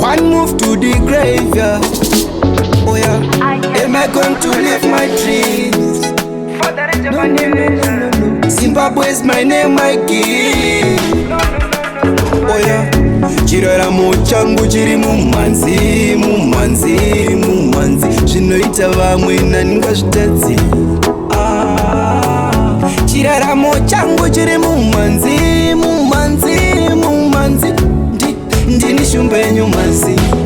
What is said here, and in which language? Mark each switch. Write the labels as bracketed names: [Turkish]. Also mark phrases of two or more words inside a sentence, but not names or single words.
[English] move to the graveyard. Oh yeah. Am I going to live my dreams? No, no, no, no, no, no. Zimbabwe is my name I give. Oh yeah. [Shona] Chiraramo changu chiri mumanzi, mumanzi, mumanzi. Zvinoita vamwe nani ngazvitadzi. Ah. Chiraramo changu chiri mumanzi, mumanzi, mumanzi. Ndi-, ndini shumba yenyu mazi.